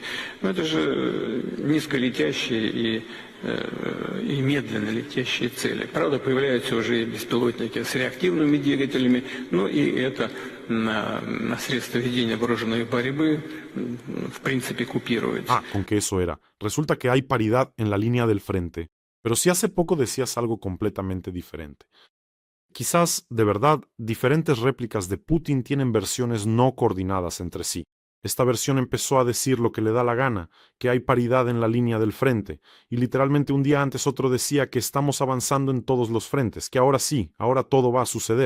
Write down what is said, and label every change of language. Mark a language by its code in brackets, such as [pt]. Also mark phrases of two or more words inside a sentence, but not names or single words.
[ru] Но это же низколетящие и медленно летящие цели. Правда, появляются уже и беспилотники с реактивными двигателями, но и это на средства ведения вооруженной борьбы в принципе купируется. [es] Con que eso era. Resulta que hay paridad en la línea del frente. Pero si hace poco decías algo completamente diferente. Quizás, de verdad, diferentes réplicas de Putin tienen versiones no coordinadas entre sí. Esta versión empezó a decir lo que le da la gana, que hay paridad en la línea del frente, y literalmente un día antes otro decía que estamos avanzando en todos los frentes, que ahora sí, ahora todo va a suceder.